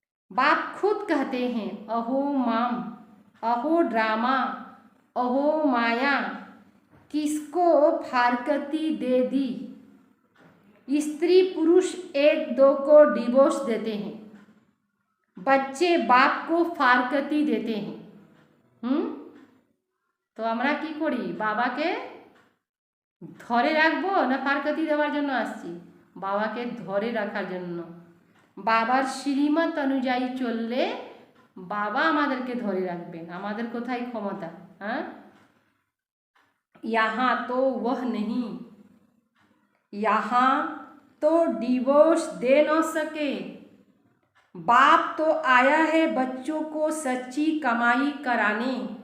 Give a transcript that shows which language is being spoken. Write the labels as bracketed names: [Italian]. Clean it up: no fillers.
[Hindi] बाप खुद कहते हैं अहो माम, अहो ड्रामा, अहो माया, किसको फारकती दे दी। स्त्री पुरुष एक दो को डिवोर्स देते हैं, बच्चे बाप को फारकती देते हैं। [Bangla] तो আমরা কি করি, বাবাকে ধরে রাখবো না ফারকতি দেওয়ার জন্য আসছি? বাবাকে ধরে রাখার জন্য। বাবার শ্রীমত অনুযায়ী চললে বাবা আমাদেরকে ধরে রাখবেন। আমাদের কোথায় ক্ষমতা? [Hindi] हाँ, यहाँ तो वह नहीं, यहाँ तो डिवोर्स दे न सके। बाप तो आया है बच्चों को सच्ची कमाई कराने।